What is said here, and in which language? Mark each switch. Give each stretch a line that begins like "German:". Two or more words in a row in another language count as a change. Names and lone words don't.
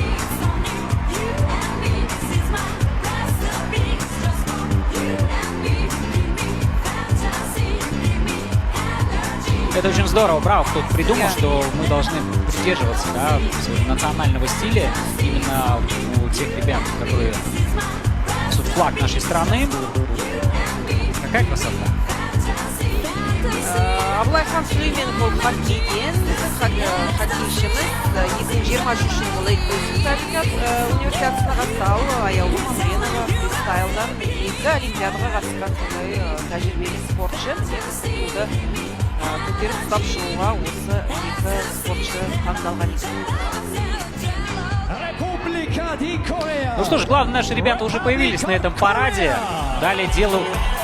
Russian: Это очень здорово. Браво, кто придумал, что мы должны придерживаться, да, своего национального стиля именно у тех ребят, которые несут флаг нашей страны. Какая красота.
Kazakh: Абылайхан Сүлейменов ол хоккейден, хоккейшіміз 2023 жылы универсиадасына қатысты. Аяулым Мамыренова фристайлдан 2 олимпиадаға қатысқан сондай тәжірибелі спортшы. Бізді көтеріп ұстап шығуға осы 2 спортшы таңдалған екен.
Russian: Ну что ж, главное, наши ребята уже появились на этом параде. Далее дело